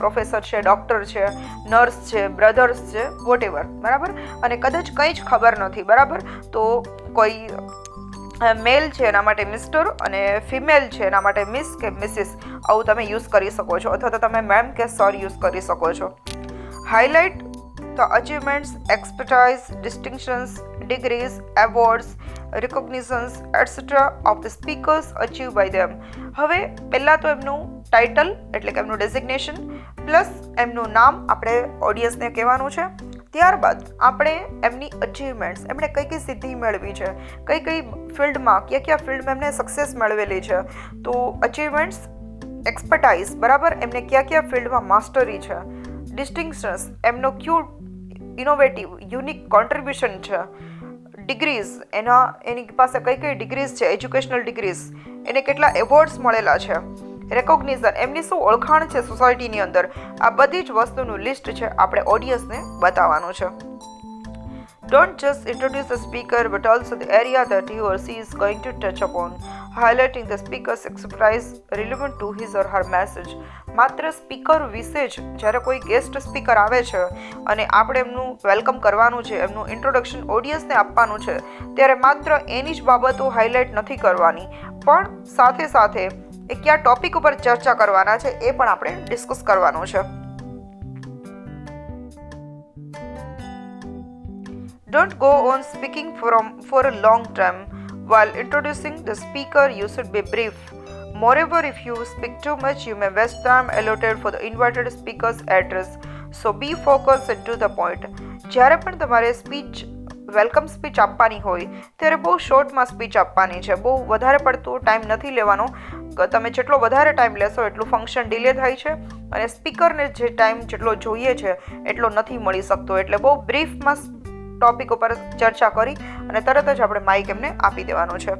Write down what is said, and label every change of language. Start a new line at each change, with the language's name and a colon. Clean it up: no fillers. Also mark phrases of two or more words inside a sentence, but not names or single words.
Gujarati: પ્રોફેસર છે, ડૉક્ટર છે, નર્સ છે, બ્રધર્સ છે, વોટેવર. બરાબર. અને કદાચ કંઈ જ ખબર નથી, બરાબર, તો કોઈ મેલ છે એના માટે મિસ્ટર અને ફિમેલ છે એના માટે મિસ કે મિસિસ, આવું તમે યુઝ કરી શકો છો, અથવા તો તમે મેમ કે સર યુઝ કરી શકો છો.
English: હાઇલાઇટ the achievements, expertise, distinctions, degrees, awards, recognitions, etc. of the speakers achieved by them.
Gujarati: હવે પહેલાં તો એમનું ટાઇટલ એટલે કે એમનું ડેઝિગ્નેશન પ્લસ એમનું નામ આપણે ઓડિયન્સને કહેવાનું છે. ત્યારબાદ આપણે એમની અચીવમેન્ટ્સ, એમણે કઈ કઈ સિદ્ધિ મેળવી છે, કઈ કઈ ફિલ્ડમાં, કયા ફિલ્ડમાં એમને સક્સેસ મેળવેલી છે, તો અચીવમેન્ટ્સ, એક્સપર્ટાઇઝ, બરાબર, એમને કયા ફિલ્ડમાં માસ્ટરી છે, ડિસ્ટિંક્શન્સ, એમનો ક્યુ
English: innovative unique contribution
Gujarati: છે, ડિગ્રીઝ, એની પાસે કઈ કઈ ડિગ્રીઝ છે,
English: educational degrees,
Gujarati: એને કેટલા એવોર્ડ્સ મળેલા છે, રેકોગ્નિઝન, એમની શું ઓળખાણ છે સોસાયટીની અંદર. આ બધી જ વસ્તુનું લિસ્ટ છે આપણે ઓડિયન્સને બતાવવાનું છે.
English: Don't just introduce the speaker but also the area that he or she is going to touch upon, highlighting the speaker's expertise relevant to his or her message.
Gujarati: માત્ર સ્પીકર વિશે જ જ્યારે કોઈ
English: guest speaker
Gujarati: આવે છે અને આપણે એમનું વેલકમ કરવાનું છે, એમનું ઇન્ટ્રોડક્શન ઓડિયન્સને આપવાનું છે, ત્યારે માત્ર એની જ બાબતો હાઇલાઇટ નથી કરવાની, પણ સાથે સાથે એ કયા ટોપિક ઉપર ચર્ચા કરવાના છે એ પણ આપણે ડિસ્કસ કરવાનું છે.
English: Don't go on speaking for a long time. While introducing the speaker, you should be brief. Moreover, if you speak too much, you may waste time allotted for the invited speaker's address. So be focused and to the point.
Gujarati: જ્યારે પણ તમારે
English: welcome speech
Gujarati: આપવાની હોય ત્યારે બહુ શોર્ટમાં સ્પીચ આપવાની છે, બહુ વધારે પડતો ટાઈમ નથી લેવાનો. તમે જેટલો વધારે ટાઈમ લેશો એટલું ફંક્શન ડિલે થાય છે અને સ્પીકરને જે ટાઈમ જેટલો જોઈએ છે એટલો નથી મળી શકતો. એટલે બહુ બ્રીફમાં ટોપિક ઉપર ચર્ચા કરી અને તરત જ આપણે માઇક એમને આપી દેવાનો છે.